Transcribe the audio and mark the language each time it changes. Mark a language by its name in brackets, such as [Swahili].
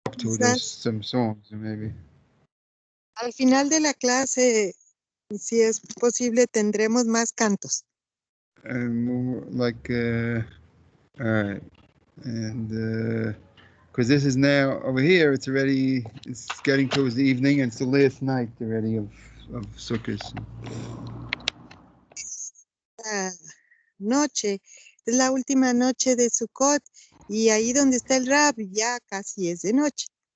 [English] up to those some songs maybe. [Spanish] Al final de la clase, si es posible, tendremos más cantos. [English] Like all right, and because this is now over here, it's getting towards the evening, and it's the last night already of Sukkot. [Spanish] Noche, es la última noche de Sukkot, y ahí donde está el Rab ya casi es de noche.